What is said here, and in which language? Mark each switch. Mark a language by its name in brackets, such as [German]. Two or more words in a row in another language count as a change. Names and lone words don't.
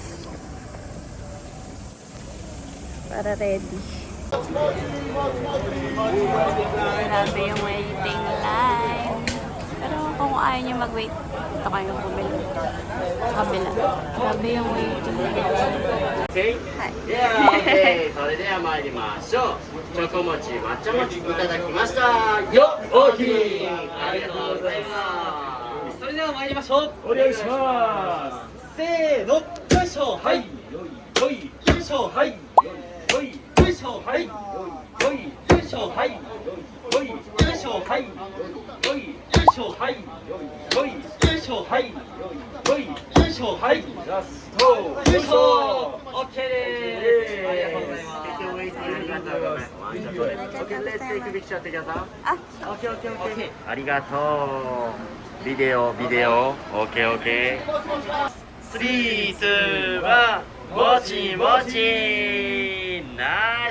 [Filipino] Para ready. Grabe yung [English] waiting line. [Filipino] Pero kung ayaw nyo mag-wait, ito kayong bumili. Kabila. Grabe yung [English] waiting line. Okay? Hi. Yeah, okay. [Japanese] それでは参りましょう。チョコモチ、抹茶餅いただきました。よっ、大きい。ありがとうございます。それでは参りましょう。お願いします。せーの、よいしょ、はい。よいしょ、はい。よいしょ、はい。よいしょ、はい。よいしょ、はい。よいしょ、はい。よいしょ、はい。よいしょ、はい。ラスト。よいしょ。オッケーです。ありがとうございます。 [English] Okay, let's take a picture together. [Japanese] Okay. ありがとう。ビデオ。Okay. 3、2、1、もちもち。ナイス。